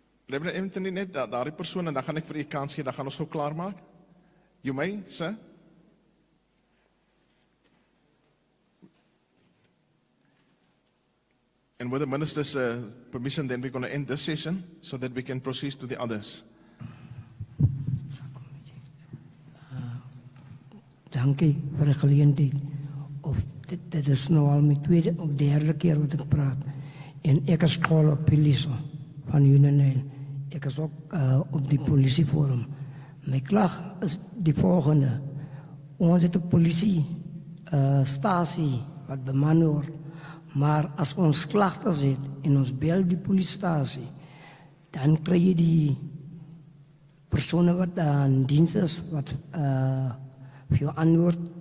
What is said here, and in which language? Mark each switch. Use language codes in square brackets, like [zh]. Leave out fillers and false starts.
[af] Reverend Anthony, net daardie persoon, en dan gaan ek vir u kans gee, dan gaan ons gou klaarmaak. [en] You may, sir. And with the minister's permission, then we're going to end this session so that we can proceed to the others. [af] Dankie vir die geleentheid. Dit is nou al my tweede of derde keer wat ek praat. En ek is polisie van Uniondale. Ek is ook op die polisieforum. My klag is die volgende. Ons het 'n polisie stasie wat beman word, maar as ons klagtes het en ons bel die polisiestasie, dan kry jy die persone wat aan diens is wat vir jou antwoord.